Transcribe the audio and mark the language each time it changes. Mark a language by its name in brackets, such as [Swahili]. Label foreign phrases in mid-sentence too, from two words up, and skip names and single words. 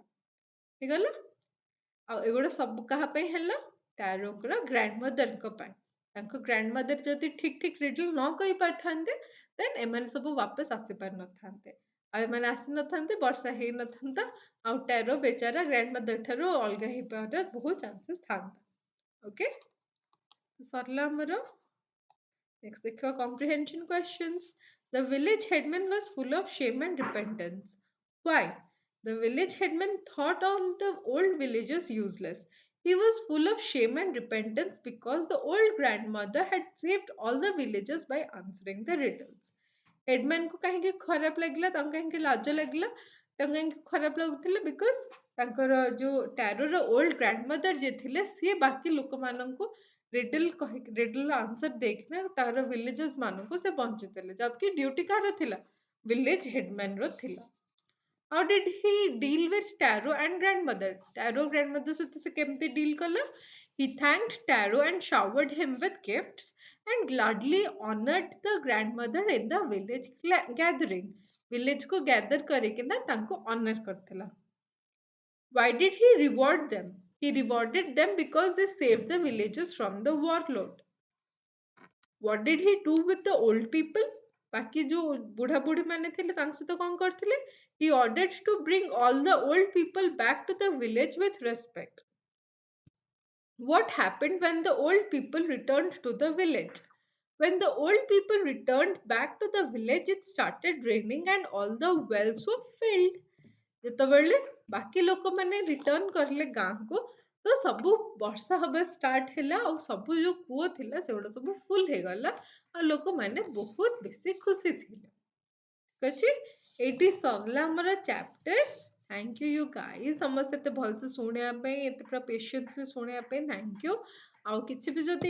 [Odia] ହେଇଗଲା ଆଉ ଏଗୁଡ଼ା ସବୁ କାହା ପାଇଁ ହେଲା ଟାରୋଙ୍କର ଗ୍ରାଣ୍ଡମଦରଙ୍କ ପାଇଁ ତାଙ୍କ ଗ୍ରାଣ୍ଡମଦର ଯଦି ଠିକ ଠିକ ରିଡଲ ନ କହିପାରିଥାନ୍ତେ ଦେନ୍ ଏମାନେ ସବୁ ବାପସ ଆସିପାରିନଥାନ୍ତେ ଆଉ ଏମାନେ ଆସିନଥାନ୍ତେ ବର୍ଷା ହେଇନଥାନ୍ତା ଆଉ ଟାରୋ ବେଚାରା ଗ୍ରାଣ୍ଡମଦର ଠାରୁ ଅଲଗା ହେଇପାରିବାର ବହୁତ ଚାନ୍ସେସ୍ ଥାନ୍ତା ଓକେ ସରିଲା ଆମର [English] Next, the comprehension questions. The village headman was full of shame and repentance. Why? The village headman thought all the old villagers useless. He was full of shame and repentance because the old grandmother had saved all the villagers by answering the riddles. [Odia] ହେଡମ୍ୟାନକୁ କାହିଁକି ଖରାପ ଲାଗିଲା ତାଙ୍କୁ କାହିଁକି ଲାଜ ଲାଗିଲା ତାଙ୍କୁ କାହିଁକି ଖରାପ ଲାଗୁଥିଲା ବିକଜ ତାଙ୍କର ଯୋଉ ଟାରୋର [English] old grandmother [Odia] ଯିଏ ଥିଲେ ସିଏ ବାକି ଲୋକମାନଙ୍କୁ ରିଡଲ କହିକି [English] riddle's answer [Odia] ଦେଇକିନା ତାର ଭିଲେଜର୍ସ ମାନଙ୍କୁ ସେ ବଞ୍ଚିଥିଲେ ଜବକି ଡ୍ୟୁଟି କାହାର ଥିଲା [English] village headman's [Odia] ଥିଲା [English] How did he deal with Taro and grandmother? [Odia] Taro grandmother ସହିତ ସେ କେମିତି deal କଲା? [English] He thanked Taro and showered him with gifts and gladly honored the grandmother in the village gathering. [Odia] Village को gather କରିକିନା ତାଙ୍କୁ honor କରିଥିଲା. [English] Why did he reward them? He rewarded them because they saved the villagers from the warlord. What did he do with the old people? [Odia] ବାକି ଯୋଉ ବୁଢା ବୁଢୀ ମାନେ ଥିଲେ ତାଙ୍କ ସହିତ କଣ କରିଥିଲେ? [English] He ordered to bring all the old people back to the village with respect. What happened when the old people returned to the village? When the old people returned back to the village, it started raining and all the wells were filled. [Odia] ଯେତେବେଳେ ବାକି ଲୋକମାନେ ରିଟର୍ନ କରିଲେ ଗାଁକୁ ତ ସବୁ ବର୍ଷା ହବା ଷ୍ଟାର୍ଟ ହେଲା ଆଉ ସବୁ ଯୋଉ କୂଅ ଥିଲା ସେଗୁଡା ସବୁ ଫୁଲ ହେଇଗଲା ଆଉ ଲୋକମାନେ ବହୁତ ବେଶୀ ଖୁସି ଥିଲେ ଠିକ ଅଛି ଏଇଠି ସରିଲା ଆମର ଚାପ୍ଟର [English] thank you guys [Odia] ସମସ୍ତେ ଏତେ ଭଲସେ ଶୁଣିବା ପାଇଁ ଏତେ ପୁରା ପେସେନ୍ସଲି ଶୁଣିବା ପାଇଁ [English] thank you [Odia] ଆଉ କିଛି ବି ଯଦି